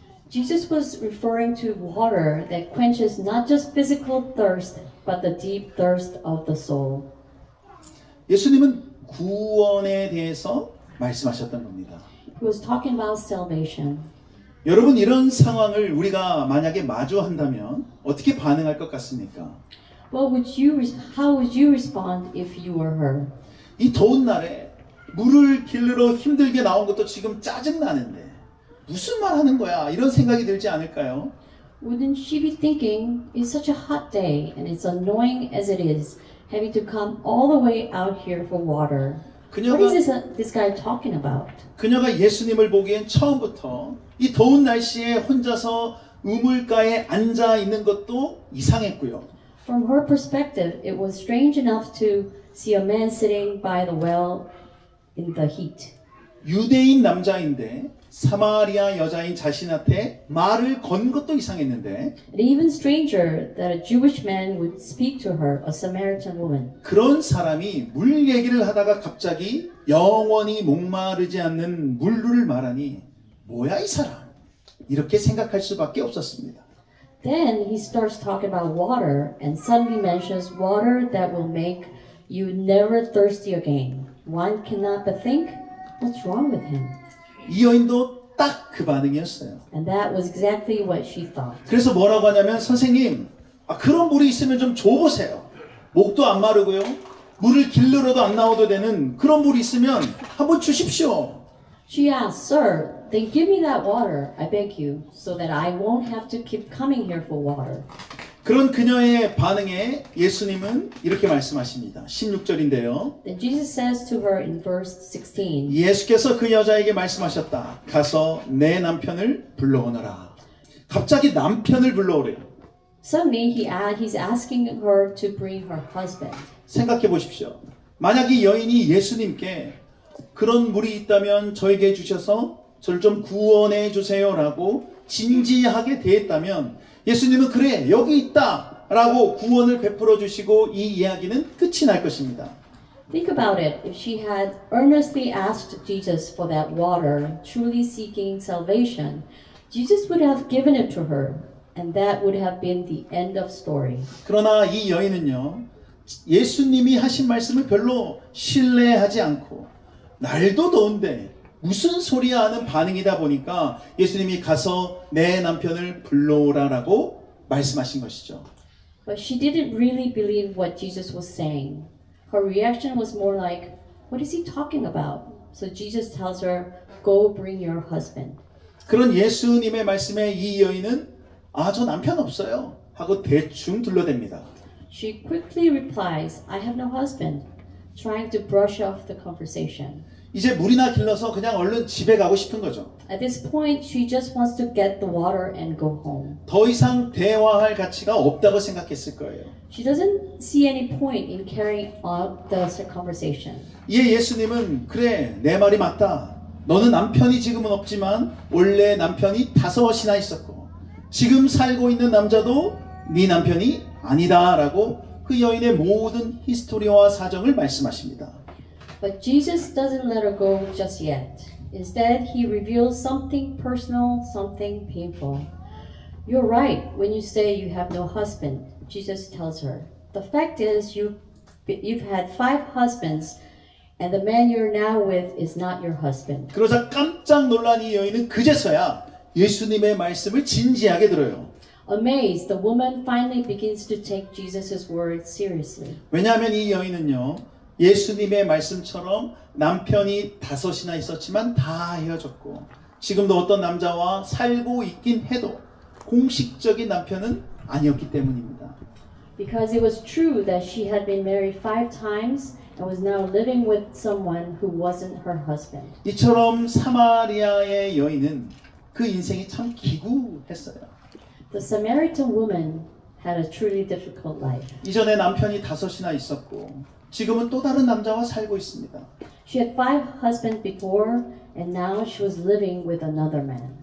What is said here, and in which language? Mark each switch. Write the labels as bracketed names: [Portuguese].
[English] Jesus was referring to water that quenches not just physical thirst, but the deep thirst of the soul. [Korean] 예수님은 구원에 대해서 말씀하셨던 겁니다. [English] He was talking about salvation. [Korean] 여러분 이런 상황을 우리가 만약에 마주한다면 어떻게 반응할 것 같습니까? [English] How would you respond if you were her? [Korean] 이 더운 날에 물을 길르러 힘들게 나온 것도 지금 짜증나는데 무슨 말 하는 거야? 이런 생각이 들지 않을까요? [English] Wouldn't she be thinking, it's such a hot day and it's annoying as it is, having to come all the way out here for water? What is this guy talking about? [Korean] 그녀가 예수님을 보기엔 처음부터 이 더운 날씨에 혼자서 우물가에 앉아 있는 것도 이상했고요. [English] From her perspective, it was strange enough to see a man sitting by the well in the heat. [Korean] 유대인 남자인데 사마리아 여자인 자신한테 말을 건 것도 이상했는데 [English] And even stranger that a Jewish man would speak to her, a Samaritan woman. [Korean] 그런 사람이 물 얘기를 하다가 갑자기 영원히 목마르지 않는 물을 말하니 뭐야 이 사람 이렇게 생각할 수밖에 없었습니다. [English] Then he starts talking about water and suddenly mentions water that will make you never thirsty again. One cannot but think, what's wrong with him? [Korean] 이 여인도 딱 그 반응이었어요. [English] And that was exactly what she thought. [Korean] 그래서 뭐라고 하냐면 선생님 그런 물이 있으면 좀 줘보세요. 목도 안 마르고요. 물을 길르러도 안 나오도 되는 그런 물이 있으면 한번 주십시오. [English] She asked, Sir, then give me that water, I beg you, so that I won't have to keep coming here for water. [Korean] 그런 그녀의 반응에 예수님은 이렇게 말씀하십니다. 16절인데요. [English] Then Jesus says to her in verse 16, [Korean] 예수께서 그 여자에게 말씀하셨다. 가서 내 남편을 불러오너라. 갑자기 남편을 불러오래요. [English] Suddenly he's asking her to bring her husband. [Korean] 생각해 보십시오. 만약 이 여인이 예수님께 그런 물이 있다면 저에게 주셔서 저를 좀 구원해 주세요라고 진지하게 대했다면 예수님은 그래 여기 있다 라고 구원을 베풀어 주시고 이 이야기는 끝이 날 것입니다. [English] Think about it. If she had earnestly asked Jesus for that water, truly seeking salvation, Jesus would have given it to her, and that would have been the end of story. [Korean] 그러나 이 여인은요, 예수님이 하신 말씀을 별로 신뢰하지 않고 날도 더운데 무슨 소리야 하는 반응이다 보니까 예수님이 가서 내 남편을 불러오라라고 말씀하신 것이죠. [English] But she didn't really believe what Jesus was saying. Her reaction was more like, what is he talking about? So Jesus tells her, go bring your husband. [Korean] 그런 예수님의 말씀에 이 여인은 저 남편 없어요 하고 대충 둘러댑니다. [English] She quickly replies, I have no husband, trying to brush off the conversation. [Korean] 이제 물이나 길러서 그냥 얼른 집에 가고 싶은 거죠. [English] At this point, she just wants to get the water and go home. [Korean] 더 이상 대화할 가치가 없다고 생각했을 거예요. [English] She doesn't see any point in carrying on the conversation. [Korean] 이에 예수님은 그래 내 말이 맞다. 너는 남편이 지금은 없지만 원래 남편이 5이나 있었고 지금 살고 있는 남자도 네 남편이 아니다라고 그 여인의 모든 히스토리와 사정을 말씀하십니다. [English] But Jesus doesn't let her go just yet. Instead, he reveals something personal, something painful. You're right when you say you have no husband, Jesus tells her. The fact is you've had 5 husbands and the man you're now with is not your husband. [Korean] 그러자 깜짝 놀란 이 여인은 그제서야 예수님의 말씀을 진지하게 들어요. [English] Amazed, the woman finally begins to take Jesus' words seriously. [Korean] 왜냐하면 이 여인은요, 예수님의 말씀처럼 남편이 5이나 있었지만 다 헤어졌고 지금도 어떤 남자와 살고 있긴 해도 공식적인 남편은 아니었기 때문입니다. [English] Because it was true that she had been married 5 times and was now living with someone who wasn't her husband. [Korean] 이처럼 사마리아의 여인은 그 인생이 참 기구했어요. [English] The Samaritan woman had a truly difficult life. [Korean] 이전에 남편이 5이나 있었고 지금은 또 다른 남자와 살고 있습니다. [English] She had 5 husbands before and now she was living with another man.